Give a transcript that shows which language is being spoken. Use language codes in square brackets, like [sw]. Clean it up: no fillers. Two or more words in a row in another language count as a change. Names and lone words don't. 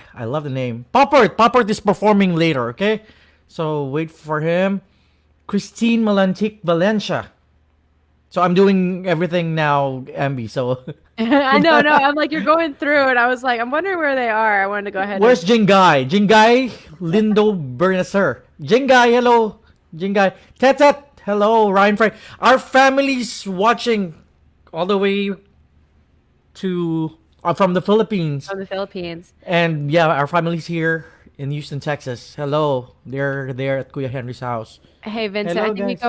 [en] I love the name. Poppert is performing later, okay? So wait for him. Christine Malantic Valencia. So I'm doing everything now, Ambi. So I know. I'm like, you're going through, and I was like, I'm wondering where they are. I wanted to go ahead. where's Jingai? Jingai Lindo Bernaser. Jingai, hello. Jingai. Tetet, hello. Ryan Frank. Our family's watching all the way from the Philippines. From the Philippines. And yeah, our family's here in Houston, Texas. Hello. They're there at Kuya Henry's house. Hey, Vincent, Hello, I think we guys.